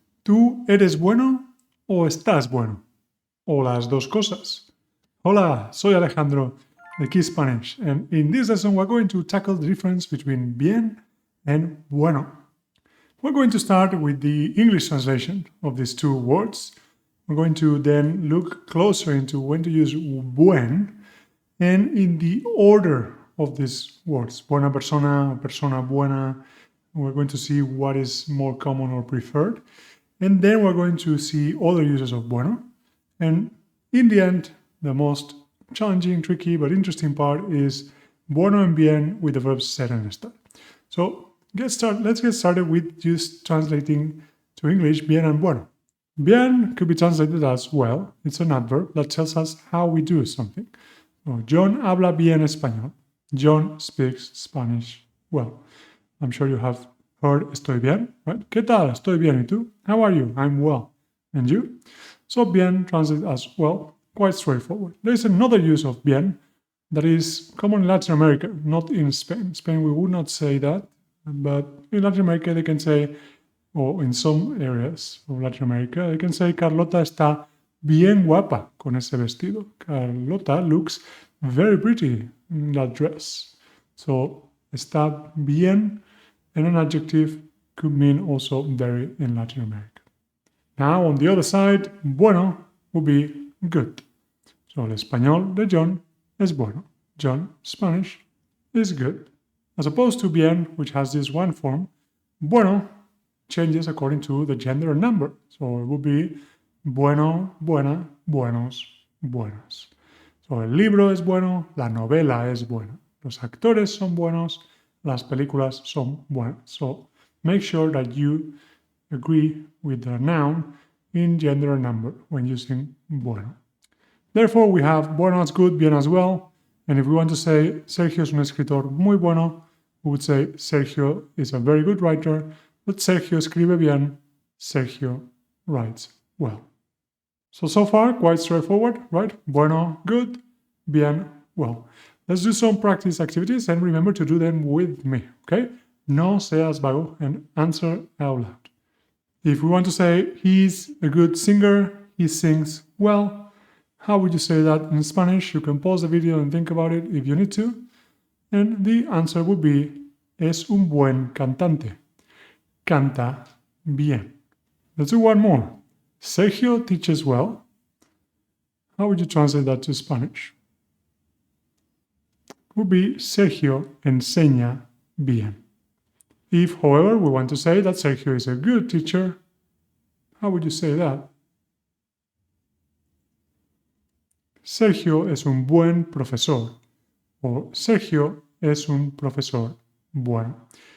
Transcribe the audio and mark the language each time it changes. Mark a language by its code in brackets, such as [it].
[es] ¿Tú eres bueno o estás bueno? O las dos cosas. Hola, soy Alejandro de KeySpanish, [en] and in this lesson we're going to tackle the difference between bien and bueno. We're going to start with the English translation of these two words. We're going to then look closer into when to use buen and in the order of these words. Buena persona, persona buena. We're going to see what is more common or preferred. And then we're going to see other uses of bueno. And in the end, the most challenging, tricky, but interesting part is bueno and bien with the verbs ser and estar. So let's get started with just translating to English bien and bueno. Bien could be translated as well. It's an adverb that tells us how we do something. [es] So, John habla bien español. [en] John speaks Spanish well. I'm sure you have heard estoy bien, right? [es] ¿Qué tal? Estoy bien. ¿Y tú? [en] How are you? I'm well. And you? So bien translates as well, quite straightforward. There is another use of bien that is common in Latin America, not in Spain. In Spain, we would not say that, but in Latin America, they can say, or in some areas of Latin America, they can say [es] Carlota está bien guapa con ese vestido. [en] Carlota looks very pretty in that dress. So está bien and an adjective could mean also very in Latin America. Now, on the other side, bueno would be good. [es] So el español de John es bueno. [en] John, Spanish, is good. As opposed to bien, which has this one form, bueno changes according to the gender and number. So it would be bueno, buena, buenos, buenas. [es] So el libro es bueno, la novela es buena. Los actores son buenos, las películas son buenas. [en] So make sure that you agree with the noun in gender and number when using bueno. Therefore, we have bueno as good, bien as well. And if we want to say [es] Sergio es un escritor muy bueno, [en] we would say Sergio is a very good writer, but [es] Sergio escribe bien, [en] Sergio writes well. So far, quite straightforward, right? Bueno, good, bien, well. Let's do some practice activities and remember to do them with me, okay? [es] No seas vago [en] and answer out loud. If we want to say he's a good singer, he sings well, how would you say that in Spanish? You can pause the video and think about it if you need to. And the answer would be [es] es un buen cantante. Canta bien. [en] Let's do one more. Sergio teaches well. How would you translate that to Spanish? Would be [es] Sergio enseña bien. [en] If, however, we want to say that Sergio is a good teacher, how would you say that? [es] Sergio es un buen profesor. Or Sergio es un profesor bueno.